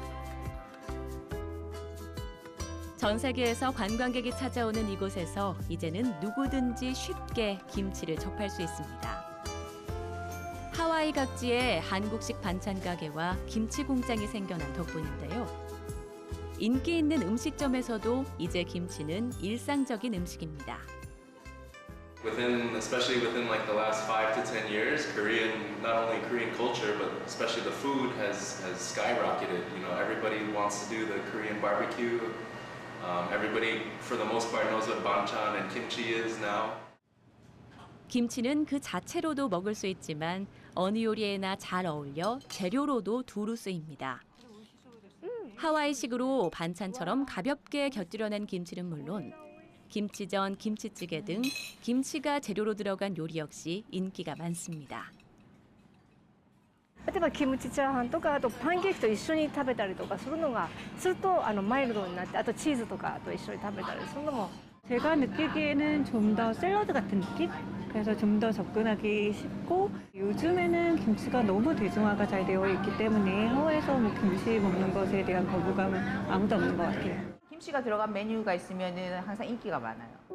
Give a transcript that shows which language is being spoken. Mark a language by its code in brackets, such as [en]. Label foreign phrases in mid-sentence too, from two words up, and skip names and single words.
[ko] 전 세계에서 관광객이 찾아오는 이곳에서 이제는 누구든지 쉽게 김치를 접할 수 있습니다. 하와이 각지에 한국식 반찬 가게와 김치 공장이 생겨난 덕분인데요. 인기 있는 음식점에서도 이제 김치는 일상적인 음식입니다. [en] Especially within like the last 5 to 10 years, not only Korean culture, but especially the food has skyrocketed. You know, everybody wants to do the Korean barbecue. Everybody, for the most part, knows what banchan and kimchi is now. [ko] 김치는 그 자체로도 먹을 수 있지만 어느 요리에나 잘 어울려 재료로도 두루 쓰입니다. 하와이식으로 반찬처럼 가볍게 곁들여낸 김치는 물론 김치전, 김치찌개 등 김치가 재료로 들어간 요리 역시 인기가 많습니다. [ja] 例えばキムチチャーハンとかあとパンケーキと一緒に食べたりとかするのがするとマイルドになって、あとチーズとかと一緒に食べたりするのも [ko] 제가 느끼기에는 좀 더 샐러드 같은 느낌? 그래서 좀 더 접근하기 쉽고 요즘에는 김치가 너무 대중화가 잘 되어 있기 때문에 해외에서 뭐 김치 먹는 것에 대한 거부감은 아무도 없는 것 같아요. 김치가 들어간 메뉴가 있으면은 항상 인기가 많아요.